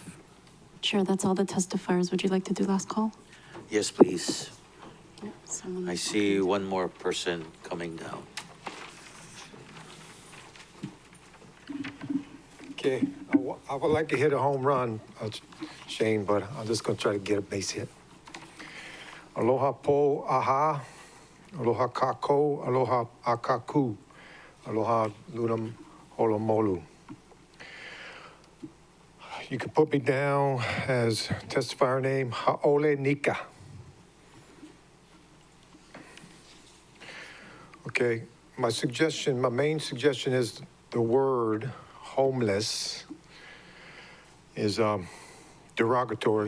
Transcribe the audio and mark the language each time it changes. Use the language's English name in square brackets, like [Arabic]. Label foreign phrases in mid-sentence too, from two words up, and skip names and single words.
[English] Chair, that's all the testifiers. Would you like to do last call? Yes, please. Yep, I see one more person coming down. Okay, I would like to hit a home run, Shane, but I'm just going to try to get a base hit. [Hawaiian] Aloha po aha, aloha kako, aloha akaku, aloha lunam holomolu. [English] You can put me down as testifier name Ha'ole Nika. Okay, my main suggestion is the word homeless is derogatory.